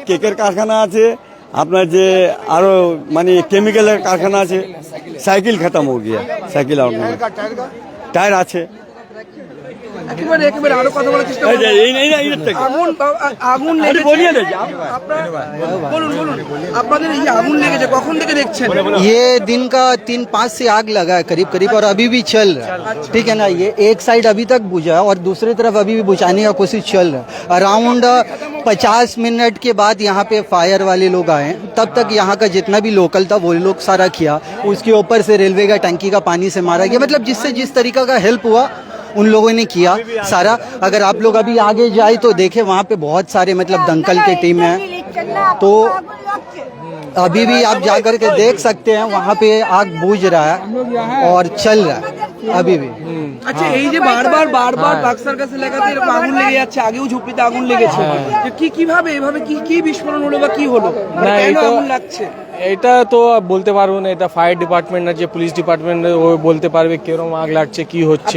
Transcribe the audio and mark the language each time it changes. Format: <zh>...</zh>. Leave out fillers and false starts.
<bn>কেকের কারখানা আছে, আপনার যে আরো মানে কেমিক্যালের কারখানা আছে। সাইকেল খতম হয়ে গিয়া, সাইকেল আর নেই, টায়ার আছে। একেবারে একেবারে আরো কথা বলার চেষ্টা করুন। আগুন আগুন লেগেছে। বলুন বলুন, আপনাদের এই যে আগুন লেগেছে কখন থেকে দেখছেন?</bn> <hi>ये दिन का 3-5 से आग लगा है करीब करीब, और अभी भी चल रहा है। ठीक है ना, ये एक साइड अभी तक बुझा है और दूसरी तरफ अभी भी बुझाने का कोशिश चल रहा है। अराउंड 50 मिनट के बाद यहाँ पे फायर वाले लोग आए, तब तक यहाँ का जितना भी लोकल था वो लोग सारा किया। उसके ऊपर से रेलवे का टंकी का पानी से मारा गया, मतलब जिससे जिस तरीका का हेल्प हुआ उन लोगों ने किया सारा। अगर आप लोग अभी आगे जाए तो देखे वहाँ पे बहुत सारे मतलब दमकल के टीम है, तो अभी भी आप जाकर के देख सकते हैं वहाँ पे आग बुझ रहा है और चल रहा है अभी भी।</hi> <bn>আচ্ছা, এই যে বারবার বারবার পাক সার্কাস এলাকাতে এরকম আগুন লেগে যাচ্ছে, আগেও ঝুপড়িতে আগুন লেগেছে, যে কি কিভাবে এভাবে কি কি বিস্ফোরণ হলো বা কি হলো? না, কেন এটা- আগুন লাগছে? এটা তো বলতে পারবো না, এটা ফায়ার ডিপার্টমেন্ট না যে পুলিশ ডিপার্টমেন্ট ও বলতে পারবে কিরকম আগ লাগছে, কি হচ্ছে।</bn>